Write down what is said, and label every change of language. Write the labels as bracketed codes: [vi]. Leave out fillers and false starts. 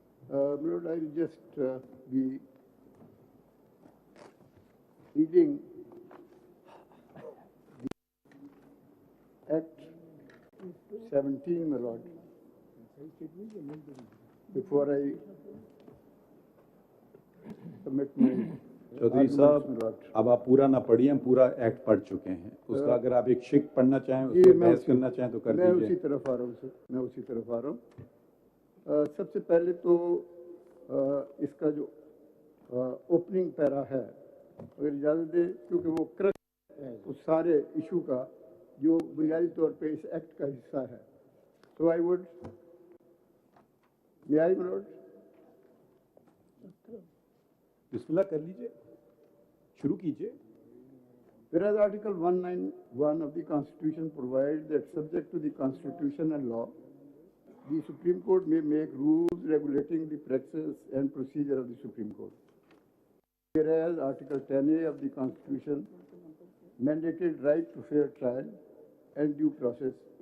[en] Lord, I'll just be reading the Act 17, my lord, before I commit my [hi] Chaudhary साहब, अब आप पूरा ना पढ़िए, हम पूरा एक्ट पढ़ चुके हैं। उसका अगर आप एक शिक पढ़ना चाहें, उस पर बहस करना चाहें तो कर दीजिए। मैं उसी तरफ आ रहा हूँ सर, मैं उसी तरफ आ रहा हूँ। सबसे पहले तो इसका जो ओपनिंग पैरा है, अगर इजाज़त दे, क्योंकि वो क्रक्स है उस सारे इशू का जो बुनियादी तौर पे इस एक्ट का हिस्सा है। [en] तो I would, may I my lord? [hi] बिस्मिल्लाह कर लीजिए, शुरू कीजिए। [en] Whereas Article 191 of the Constitution provides that subject to the Constitution and law, the Supreme Court may make rules regulating the practice and procedure of the Supreme Court. Whereas Article 10A of the Constitution mandated right to fair trial and due process.